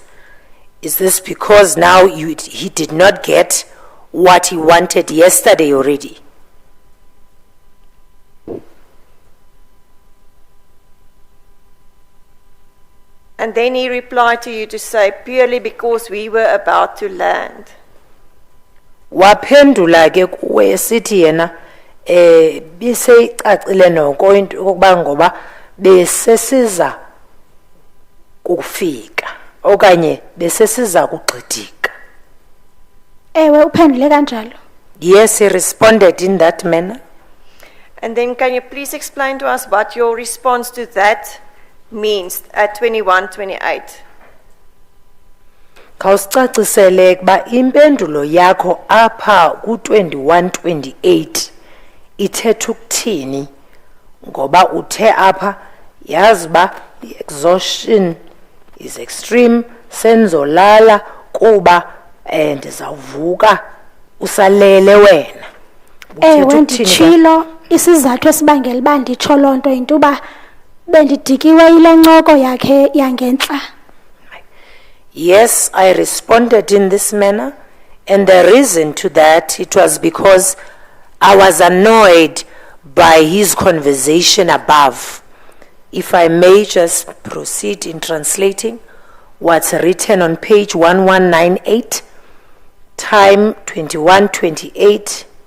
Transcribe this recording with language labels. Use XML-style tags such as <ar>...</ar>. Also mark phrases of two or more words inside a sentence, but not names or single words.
<en>Is this because now he did not get what he wanted yesterday already? And then he replied to you to say, purely because we were about to land.</en> <xh>Waphendula ke kuwe sithi yena biseyicacile noko into okuba ngoba besesiza kufika okanye besesiza kugxidika. Ewe uphendule kanjalo.</xh> <en>Yes, he responded in that manner. And then can you please explain to us what your response to that means at 21:28?</en> <xh>Khawusicacisele kuba impendulo yakho apha ku-21:28 ithetha ukuthini ngoba uthe apha yazi ba i-</xh> <en>exhaustion is extreme</en> <xh>senzolala kuba ndizawuvuka usalele wena. Ewe nditshilo isizathu esibangela uba nditsho loo nto yinto uba bendidikiwe ile ncoko yakhe yangentla.</xh> <en>Yes, I responded in this manner, and the reason to that, it was because I was annoyed by his conversation above. If I may just proceed in translating what's written on page 1198, time 21:28.</en>